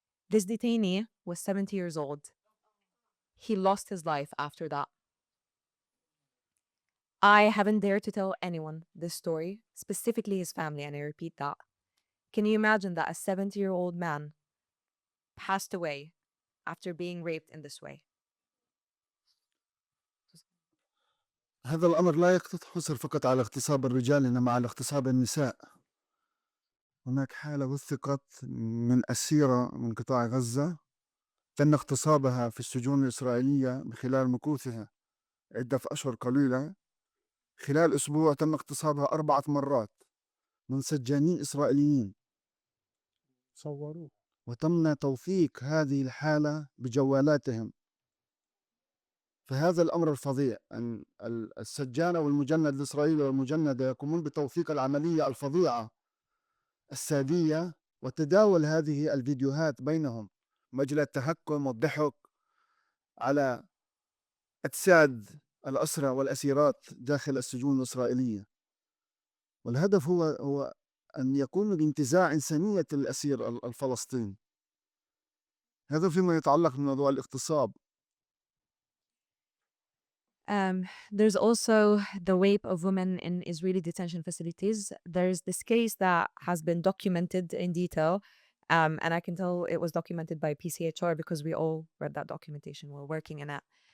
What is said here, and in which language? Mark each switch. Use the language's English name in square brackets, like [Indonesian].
[English] This detainee was 70 years old. He lost his life after that. I haven't dared to tell anyone this story, specifically his family, and I repeat that. Can you imagine that a 70-year-old man passed away after being raped in this way? [Arabic] هذا الأمر لا يقتصر فقط على اغتصاب الرجال، إنما على اغتصاب النساء. هناك حالة وثقت من أسيرة من قطاع غزة تم اغتصابها في السجون الإسرائيلية خلال مكوثها عدة أشهر قليلة. خلال أسبوع تم اغتصابها 4 مرات من سجانين إسرائيليين، صوروه. وتم توثيق هذه الحالة بجوالاتهم. فهذا الأمر الفظيع أن السجانة والمجند الإسرائيلي والمجندة يقومون بتوثيق العملية الفظيعة السادية وتداول هذه الفيديوهات بينهم من أجل التهكم والضحك على أجساد الأسرى والأسيرات داخل السجون الإسرائيلية. والهدف هو أن يكون بانتزاع إنسانية الأسير الفلسطيني. هذا فيما يتعلق بموضوع الاغتصاب. [English] There's also the rape of women in Israeli detention facilities. There's this case that has been documented in detail, and I can tell it was documented by PCHR because we all read that documentation while working in it.